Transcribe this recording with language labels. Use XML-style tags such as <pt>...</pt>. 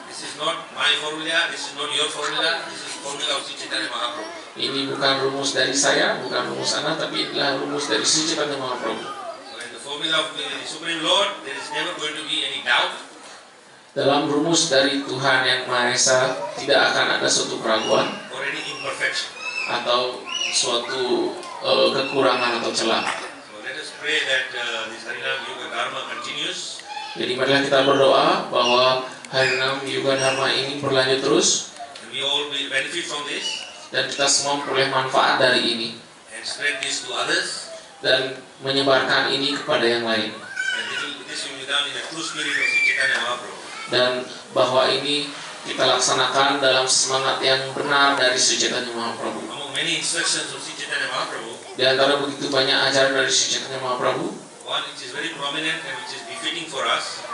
<en>This is not my formula, this is not your formula, this is formula of Sri Chaitanya Mahaprabhu.</en> <id>Ini bukan rumus dari saya, bukan rumus Anda, tapi inilah rumus dari Sri Chaitanya Mahaprabhu.</id> <en>So in the formula of the Supreme Lord, there is never going to be any doubt.</en> <id>Dalam rumus dari Tuhan yang Maha Esa tidak akan ada suatu keraguan</id> <en>Or any imperfection.</en> <id>atau suatu kekurangan atau celah.</id> <en>So let us pray that this Harinam Yoga Dharma continues.</en> <id>Jadi marilah kita berdoa bahwa Harinam Yoga Dharma ini berlanjut terus</id> <en>And we all will benefit from this</en> <id>dan kita semua memperoleh manfaat dari ini</id> <en>and spread this to others.</en> <id>dan menyebarkan ini kepada yang lain.</id> <en>And this will be done in the true spirit of Sri Chaitanya Mahaprabhu.</en> <id>Dan bahwa ini kita laksanakan dalam semangat yang benar dari Sri Chaitanya Mahaprabhu.</id> <en>Among many instructions of Sri Chaitanya Mahaprabhu,</en> <id>Di antara begitu banyak ajaran dari Sri Chaitanya Mahaprabhu,</id> <en>one which is very prominent and which is befitting for us</en>